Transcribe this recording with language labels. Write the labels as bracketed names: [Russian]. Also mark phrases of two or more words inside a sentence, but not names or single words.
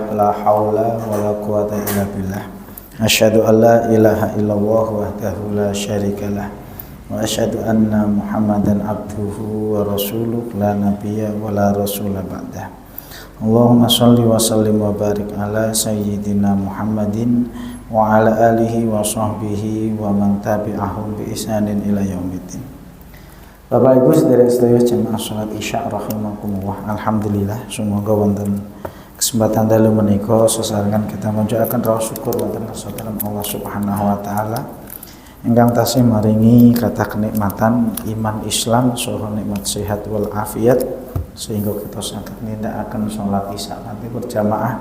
[Arabic] لا حول ولا قوة إلا بالله. أشهد أن لا إله إلا الله وحده لا شريك له، وأشهد أن محمدا عبده ورسوله، لا نبي ولا رسول بعده. اللهم صل وسلم وبارك على سيدنا محمد وعلى آله وصحبه ومن تبعهم بإحسان إلى يوم الدين. [Javanese] Bapak Ibu sedherek-sedherek jemaah salat Isya rahimakumullah. Alhamdulillah semoga wonten kesempatan dalu menika sesarengan [Indonesian] kita mengucapkan rasa syukur [Javanese] wonten kesucian Allah [Arabic] سبحانه وتعالى [Javanese] ingkang tasih maringi kata kenikmatan iman Islam saha nikmat sehat wal afiat sehingga kita saged nindakaken salat Isya kanthi berjamaah.